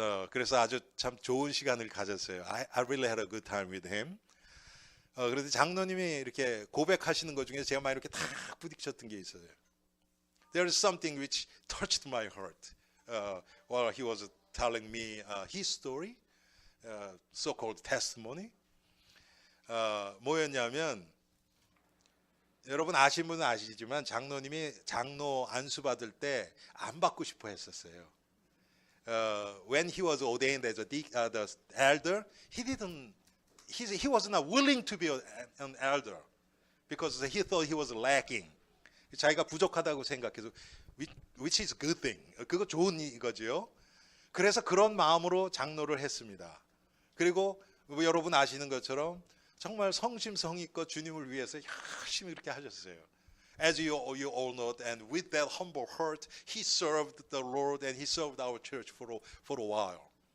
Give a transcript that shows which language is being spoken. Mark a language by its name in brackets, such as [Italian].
[Korean] 그래서 아주 참 좋은 시간을 가졌어요. [English] I really had a good time with him. [Korean] 그래서 장로님이 이렇게 고백하시는 것 중에 제가 막 이렇게 탁 부딪혔던 게 있어요. [English] There is something which touched my heart while he was telling me his story, so-called testimony. [Korean] 뭐였냐면 여러분 아시는 분은 아시지만 장로님이 장로 안수 받을 때 안 받고 싶어 했었어요. [English] When he was ordained as the elder, he was not willing to be an elder because he thought he was lacking. [Korean] 자기가 부족하다고 생각해서 [English] which is a good thing. [Korean] 그거 좋은 이거죠. 그래서 그런 마음으로 장로를 했습니다. 그리고 여러분 아시는 것처럼 정말 성심성의껏 주님을 위해서 열심히 그렇게 하셨어요. [English] As you all know, and with that humble heart, he served the Lord and he served our church for a while.